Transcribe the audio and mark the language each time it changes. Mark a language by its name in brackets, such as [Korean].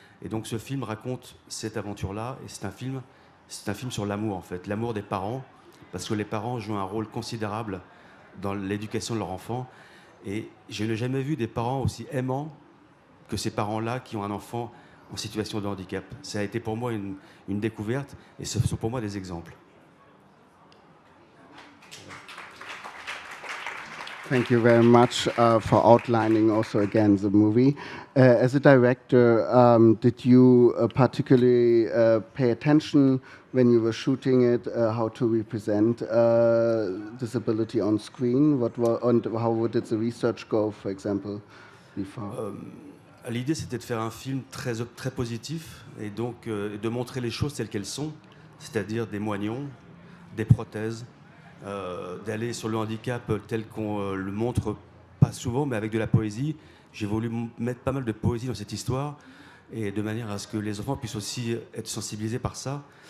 [French] Et donc ce film raconte cette aventure-là, et c'est un film sur l'amour en fait, l'amour des parents, parce que les parents jouent un rôle considérable dans l'éducation de leur enfant. Et je n'ai jamais vu des parents aussi aimants que ces parents-là qui ont un enfant en situation de handicap. Ça a été pour moi une découverte, et ce sont pour moi des exemples. [English] Thank you very much for outlining also again the movie. As a director, did you particularly pay attention when you were shooting it, how to represent disability on screen? And how did the research go, for example, before? [French] L'idée, c'était de faire un film très positif et donc de montrer les choses telles qu'elles sont, c'est-à-dire des moignons, des prothèses, d'aller sur le handicap tel qu'on le montre pas souvent, mais avec de la poésie. J'ai voulu mettre pas mal de poésie dans cette histoire, et de manière à ce que les enfants puissent aussi être sensibilisés par ça.